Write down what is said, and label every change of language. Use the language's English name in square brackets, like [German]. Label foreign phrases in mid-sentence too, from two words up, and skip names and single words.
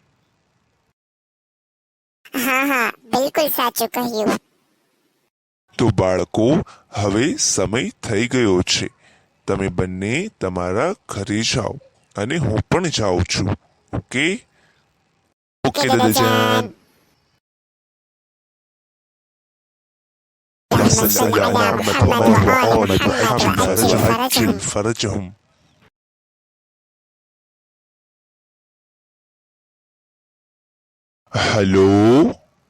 [Gujarati] હા હા, બિલકુલ સાચું કહ્યું. તો બાળકો, હવે સમય થઈ ગયો છે. તમે બંને તમારા ઘરે જાઓ અને હું પણ જાઉં છું. ઓકે ઓકે ઓકે દાદાજાન. દાદાજાન. [Arabic] اللهم صل على محمد وآل محمد وعجل فرجهم. هلو